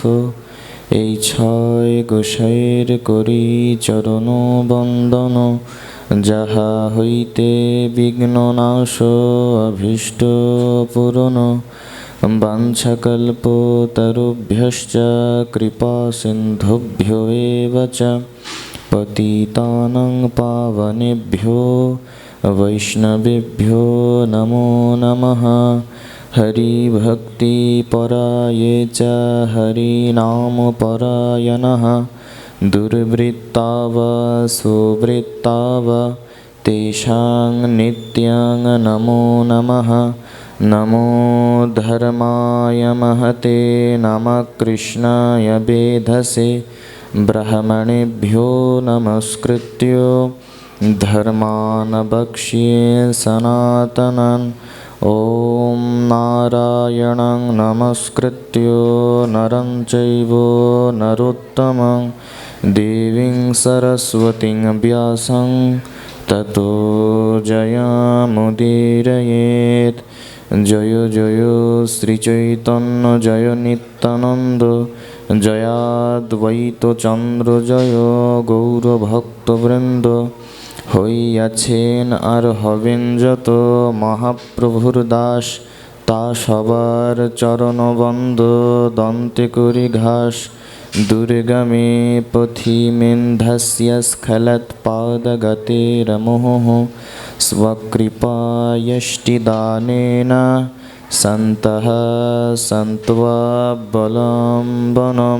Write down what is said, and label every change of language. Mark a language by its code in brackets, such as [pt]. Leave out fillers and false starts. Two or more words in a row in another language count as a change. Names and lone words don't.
[bn] এই 6 গোসাইয়ের করি চরণ বন্দন, যাহা হইতে বিঘ্ন নাশ অভীষ্ট পূরণ। [sa] বাঞ্ছাকল্পতরুভ্যশ্চ কৃপা সিন্ধুভ্যো এব চ পতিতানাং পাবনেভ্যো বৈষ্ণবেভ্যো নমো নমঃ। হরিভক্তিপরায়ে চ হরিনামপরায়ণঃ দুর্বৃত্তা বা সুবৃত্তা বা তেষাং নিত্যং নমো নমঃ। নমো ধর্মায় মহতে নমঃ কৃষ্ণায় বেধসে ব্রাহ্মণেভ্যো নমস্কৃত্য ধর্মাन् বক্ষ্যে সনাতনাन्। ॐ नारायणं नमस्कृत्य नरं चैव नरोत्तमं देवीं सरस्वतीं व्यासं ततो जयमुदीरयेत्। जय जय श्रीचैतन्य जय नित्यानन्द जय अद्वैत चन्द्र जय गौरभक्तवृन्द। [bn] হইয়াছেন আর হবেন যত মহাপ্রভুর দাস, তা সবার চরণবন্দ দন্তে করি ঘাস। [sa] দুর্গমে পথি মেন্ধাস্য স্খলৎ পাদগতিরমোহ স্বকৃপায়ষ্টিদানেন সন্তঃ সন্ত্ববলম্বনম।